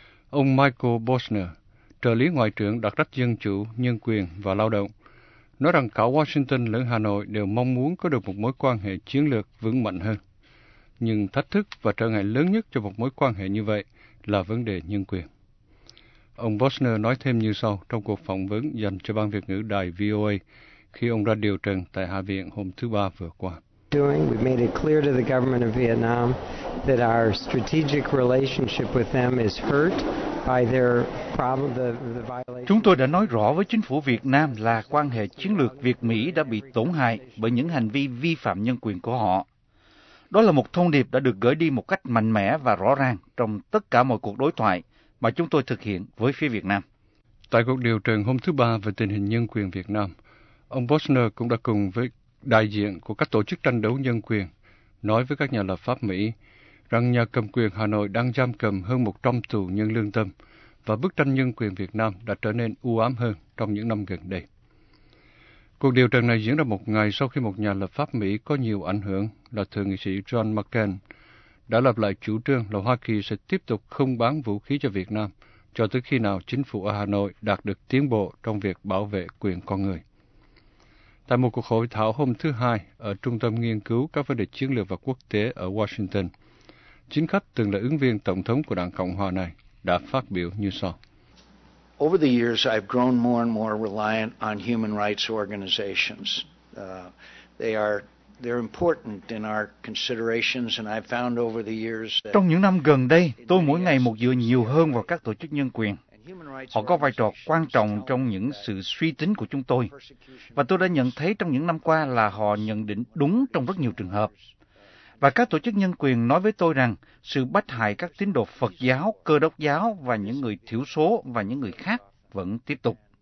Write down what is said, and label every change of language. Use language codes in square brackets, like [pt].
[vi] Ông Michael Posner, trợ lý ngoại trưởng đặc trách Dân chủ, Nhân quyền và Lao động, nói rằng cả Washington lẫn Hà Nội đều mong muốn có được một mối quan hệ chiến lược vững mạnh hơn. Nhưng thách thức và trở ngại lớn nhất cho một mối quan hệ như vậy là vấn đề nhân quyền. Ông Posner nói thêm như sau trong cuộc phỏng vấn dành cho Ban Việt ngữ đài VOA khi ông ra điều trần tại Hạ viện hôm thứ Ba vừa qua. [en] We've made it clear to the government of Vietnam that our strategic relationship with them is hurt by their problem, the violation. [vi] Chúng tôi đã nói rõ với chính phủ Việt Nam là quan hệ chiến lược Việt-Mỹ đã bị tổn hại bởi những hành vi vi phạm nhân quyền của họ. Đó là một thông điệp đã được gửi đi một cách mạnh mẽ và rõ ràng trong tất cả mọi cuộc đối thoại mà chúng tôi thực hiện với phía Việt Nam. Tại cuộc điều trần hôm thứ Ba về tình hình nhân quyền Việt Nam, ông Posner cũng đã cùng với đại diện của các tổ chức tranh đấu nhân quyền nói với các nhà lập pháp Mỹ rằng nhà cầm quyền Hà Nội đang giam cầm hơn 100 tù nhân lương tâm và bức tranh nhân quyền Việt Nam đã trở nên u ám hơn trong những năm gần đây. Cuộc điều trần này diễn ra một ngày sau khi một nhà lập pháp Mỹ có nhiều ảnh hưởng là thượng nghị sĩ John McCain đã lập lại chủ trương là Hoa Kỳ sẽ tiếp tục không bán vũ khí cho Việt Nam cho tới khi nào chính phủ ở Hà Nội đạt được tiến bộ trong việc bảo vệ quyền con người. Tại một cuộc hội thảo hôm thứ Hai ở Trung tâm Nghiên cứu các vấn đề chiến lược và quốc tế ở Washington, chính khách từng là ứng viên tổng thống của Đảng Cộng hòa này đã phát biểu như sau. [en] Over the years, I've grown more and more reliant on human rights organizations. They're important in our considerations, and I've found over the years that. [vi] Trong những năm gần đây, tôi mỗi ngày một dựa nhiều hơn vào các tổ chức nhân quyền. Họ có vai trò quan trọng trong những sự suy tính của chúng tôi, và tôi đã nhận thấy trong những năm qua là họ nhận định đúng trong rất nhiều trường hợp. Và các tổ chức nhân quyền nói với tôi rằng sự bách hại các tín đồ Phật giáo, Cơ Đốc giáo và những người thiểu số và những người khác vẫn tiếp tục.